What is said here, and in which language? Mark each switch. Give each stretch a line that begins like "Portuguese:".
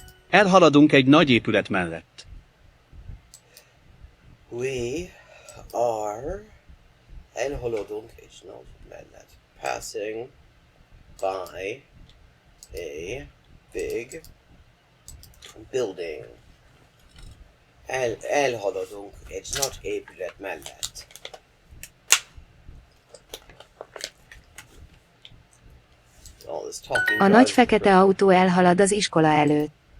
Hungarian: Elhaladunk egy nagy épület mellett.
English: We are
Hungarian: elhaladunk egy nagy mellett.
English: Passing by a big building.
Hungarian: Elhaladunk egy nagy épület mellett.
English: All this talking
Hungarian: A nagy fekete autó elhalad az iskola előtt.